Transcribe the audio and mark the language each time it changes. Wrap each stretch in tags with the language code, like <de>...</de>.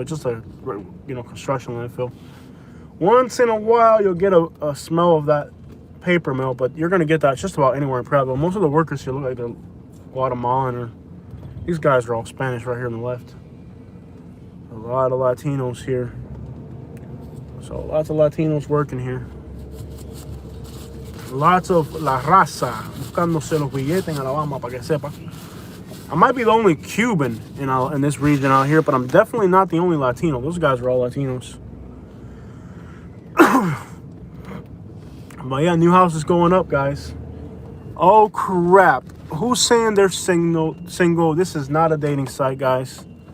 <en>It's just a construction landfill. Once in a while, you'll get a smell of that paper mill, but you're gonna get that just about anywhere in Prattville. Most of the workers here look like they're Guatemalan, or these guys are all Spanish right here on the left. A lot of Latinos here. So lots of Latinos working here. Lots of</en> <es>la raza buscándose los billetes en Alabama, para que sepa.</es> <en>I might be the only Cuban in this region out here, but I'm definitely not the only Latino. Those guys are all Latinos. But yeah, new house is going up, guys. Oh crap! Who's saying they're single? This is not a dating site, guys.</en>